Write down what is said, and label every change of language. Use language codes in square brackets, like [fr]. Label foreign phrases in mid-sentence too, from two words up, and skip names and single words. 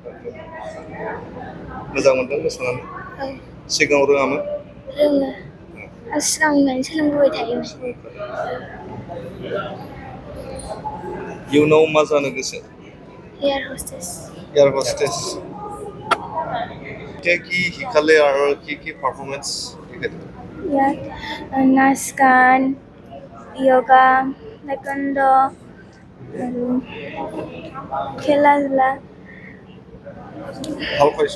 [brx] मोजां मोनदों मोसानानै? औ। सिगाङाव रोङामोन? रोङो। आं सिगांनिफ्रायनो सोलोंबोबाय थायोमोन। इयुनाव मा जानो गोसो? [en] air hostess. air hostess. [as] কি শিকালে আৰু কি পারফরম্যান্স দেখালে? ইয়াত নাচ গান, যোগা, টাইকোৱান্ড' আৰু খেলা ধূলা। ভাল পাইছো।